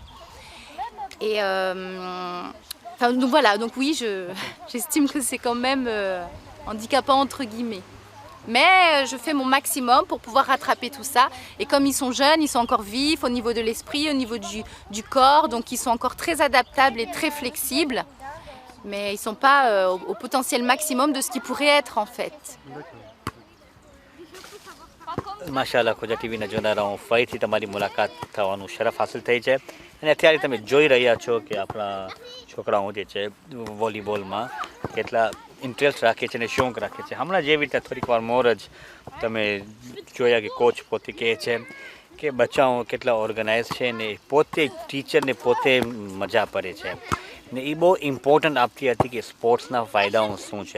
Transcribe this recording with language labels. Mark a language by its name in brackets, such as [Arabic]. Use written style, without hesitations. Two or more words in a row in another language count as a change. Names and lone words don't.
[French] Et donc voilà, donc oui, j'estime que c'est quand même handicapant entre guillemets. Mais je fais mon maximum pour pouvoir rattraper tout ça. Et comme ils sont jeunes, ils sont encore vifs au niveau de l'esprit, au niveau du corps. Donc ils sont encore très adaptables et très flexibles. Mais ils ne sont pas au potentiel maximum de ce qu'ils pourraient être en fait. [Gujarati] માશાલ્લાહ ખોજા ટીવીના જોનારાઓ ફરીથી તમારી મુલાકાત થવાનું શરફ હાસિલ થઈ છે અને અત્યારે તમે જોઈ રહ્યા છો કે આપણા છોકરાઓ જે છે વોલીબોલમાં કેટલા ઇન્ટરેસ્ટ રાખે છે અને શોખ રાખે છે. હમણાં જેવી રીતે થોડીક વાર મોર જ તમે જોયા કે કોચ પોતે કહે છે કે બચ્ચાઓ કેટલા ઓર્ગેનાઇઝ છે ને પોતે ટીચરને પોતે મજા પડે છે ને એ બહુ ઇમ્પોર્ટન્ટ આપતી હતી કે સ્પોર્ટ્સના ફાયદાઓ શું છે.